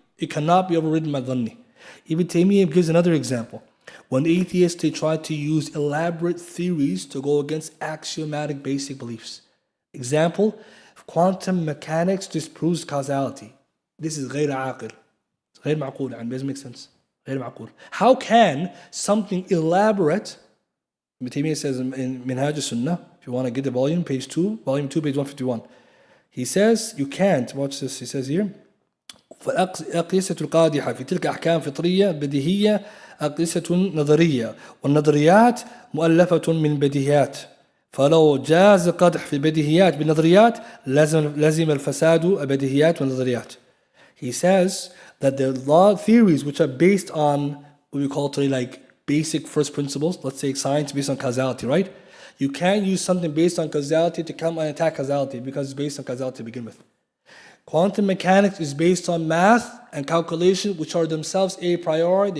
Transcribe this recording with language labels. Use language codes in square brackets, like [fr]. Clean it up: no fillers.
[en] It cannot be overridden by dhanni. Ibn Taymiyyah gives another example. When atheists, they try to use elaborate theories to go against axiomatic basic beliefs. Example, quantum mechanics disproves causality. This is [ar] غير عاقل. [en] It's [ar] غير معقول. [en] It doesn't make sense. [ar] غير معقول. [en] How can something elaborate, Ibn Taymiyyah says in Minhaj al-Sunnah, if you want to get the volume 2, page 151. He says, you can't, watch this, he says here, [ar] فالأقيسة القادحة في تلك أحكام فطرية بديهية أقيسة نظرية والنظريات مؤلفة من بديهيات فلو جاز القدح في البديهيات بالنظريات لزم الفساد البديهيات والنظريات. [en] He says that the law theories which are based on what we call today like basic first principles, let's say science based on causality, right? You can't use something based on causality to come and attack causality because it's based on causality to begin with. Quantum mechanics is based on math and calculation, which are themselves a priori.